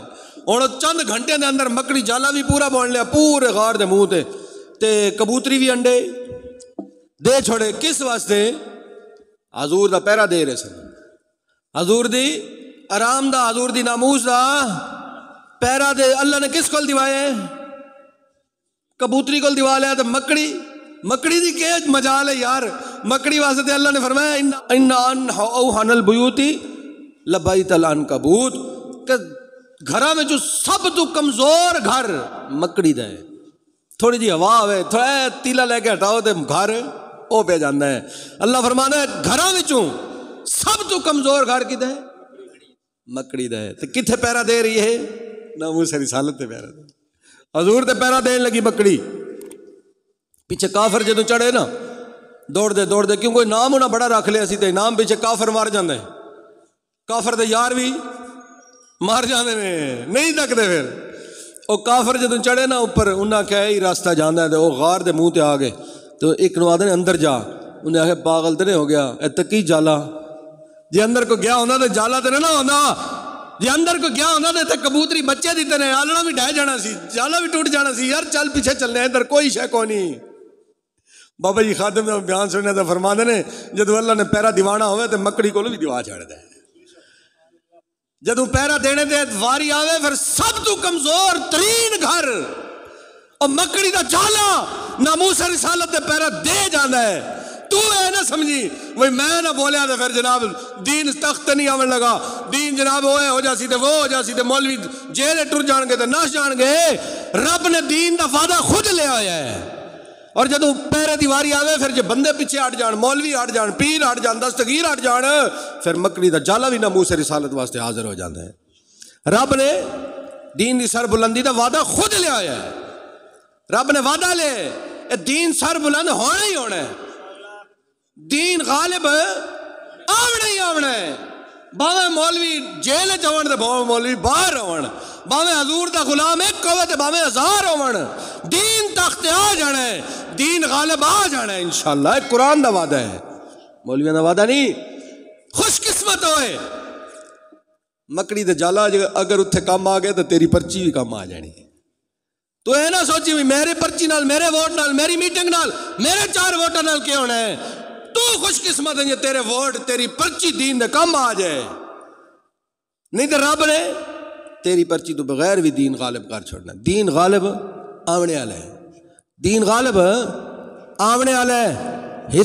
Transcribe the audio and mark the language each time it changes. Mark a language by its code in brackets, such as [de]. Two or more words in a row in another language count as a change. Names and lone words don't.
[pa] اور چند گھنٹے دے اندر مکڑی جالا بھی پورا بن لیا پورے غار دے منہ تے کبوتری بھی انڈے دے چھوڑے. کس واسطے؟ حضور دا پہرا دے رہے سن، حضور دی آرام دا، حضور دی ناموس دا پہرا دے. اللہ نے کس کول دیوائے؟ کبوتری کول دیوا لیا. تو مکڑی دی کہ مجال ہے یار. مکڑی واسطے اللہ نے فرمایا [ar] ان اوہن البیوت لبیت العنکبوت، [pa] کہ گھراں میں جو سب تو کمزور گھر مکڑی دا ہے. تھوڑی جی ہوا ہوئے، تھوڑا تیلا لے کے ہٹاؤ تے گھر او پہ جانا ہے. اللہ فرمانا ہے گھراں وچوں سب تو کمزور گھر کدھر ہے؟ مکڑی دا ہے. تے کتھے پیرا دے رہی ہے؟ ناموس رسالت تے پیرا دے. حضور تے پیرا دین لگی مکڑی. پیچھے کافر جدوں چڑھے نا دوڑ دے کیونکہ نام انہاں بڑا رکھ لیا سی تے نام پیچھے کافر مار جاندے، کافر دے یار بھی مار جاندے نے، نہیں تکدے. پھر او کافر جدوں چڑھے نا اوپر انہاں کہا یہی راستہ جاندا ہے. تے او غار دے منہ تے آ گئے. تو ایک نو آدھے نے اندر جا، انہیں آخیا پاگل تے نہیں ہو گیا، اے تکی جالا. جی اندر کو گیا ہوندا تے جالا تے نہ ہوندا. جی اندر کو گیا ہوندا تے کبوتری بچے دیتے نے، آلنا بھی ڈھہ جانا سی، جالا بھی ٹوٹ جانا سی. یار چل پیچھے چلنے، ادھر کوئی شے کو نہیں. بابا جی خادم دا بیان سننے تے فرماندے نے جدوں اللہ نے پیرا دیوانا ہوئے تے مکڑی کول بھی دیوا چھڑ دے. جدوں پیرا دینے دے واری آوے پھر سب تو کمزور ترین گھر اور مکڑی دا جالا ناموس رسالت دے پیرا دے جانا ہے. تو اے نہ سمجھی وہی میں نہ بولیا تو پھر جناب دین تخت نہیں آون لگا. دین جناب وہ ہو جاسی تے وہ ہو جاسی تے مولوی جیل ٹر جان گے تے نس جان گے. رب نے دین دا وعدہ خود لیا ہوا ہے. اور جدوں پیرے دی واری آوے پھر جے بندے پیچھے ہٹ جان، مولوی ہٹ جان، پیر ہٹ جان، دستگیر ہٹ جان، پھر مکڑی دا جالا بھی ناموس رسالت واسطے حاضر ہو جاتا ہے. رب نے دین دی سر بلندی دا وعدہ خود لیا ہوا ہے. رب نے وعدہ لے اے دین سر بلند ہونا ہی ہونا ہے. دین غالب آونا ہی آونا ہے. باویں مولوی جیل چون تے باویں مولوی باہر ہون، باویں حضور دا غلام ایک ہوے تے باویں ہزار ہون، دین تخت آ جانا ہے، دین غالب آ جانا ہے انشاءاللہ. ایک قرآن دا وعدہ ہے، مولویاں دا وعدہ نہیں. خوش قسمت ہوئے مکڑی دے جالا اگر اتھے کام آ گئے تو تیری پرچی بھی کام آ جانی. تو اے نہ سوچی بھی میرے پرچی نال، میرے ووٹ نال، میری میٹنگ نال، میرے 4 ووٹاں نال کیا ہونا ہے. تو خوش قسمت ہے یہ تیرے ووٹ، تیری پرچی دین دے کام آ جائے. نہیں تو رب نے تیری پرچی تو بغیر بھی دین غالب کر چھوڑنا. دین غالب آونے والا ہے، دین غالب آونے والا ہے.